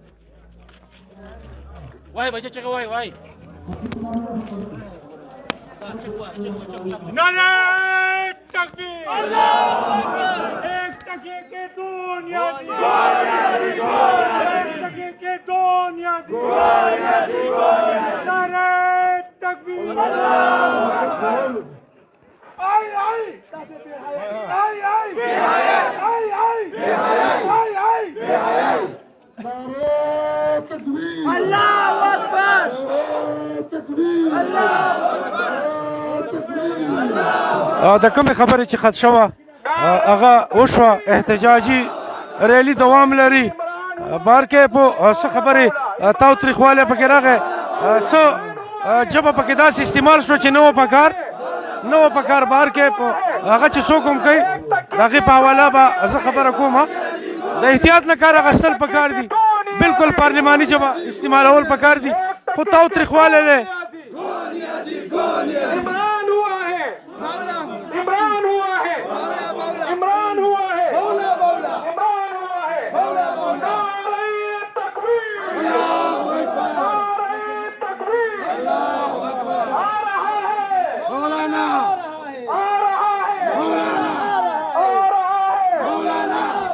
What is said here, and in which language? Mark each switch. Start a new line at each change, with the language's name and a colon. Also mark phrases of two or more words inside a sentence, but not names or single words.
Urdu: وای بچه چکه وای نعرہ تکبیر
Arabic: اللہ اکبر
Urdu: ایک ٹکے کے دو نیازی ایک ٹکے کے دو نیازی نعرہ تکبیر
Arabic: اللہ اکبر
Urdu: آئی آئی آئی آئی بے حیا آئی آئی بے حیا آئی آئی بے حیا نعرہ تکبیر
Arabic: اللہ اکبر
Urdu: تکبیر
Arabic: اللہ اکبر
Pashto: د کومې خبرې چې خط شوه هغه وشوه احتجاجي ریلي دوام لري بهر کې په څه خبرې تاوتریخوالی پکې راغی څه ژبه پکې داسې استعمال شو چې نه و پکار بهر کې په هغه چې څوک هم کوي د هغې په حواله به زه خبره کوم د احتیاط نه کار اخیستل پکار دي بالکل پارلماني ژبه استعمالول پکار دي خو تاوتریخوالی دی
Urdu: عمران ہوا ہے عمران ہوا ہے عمران ہوا ہے نعرہ تکبیر
Arabic: اللہ اکبر
Urdu: نعرہ تکبیر
Arabic: اللہ اکبر
Urdu: آ رہا ہے مولانا آ رہا ہے مولانا آ رہا ہے مولانا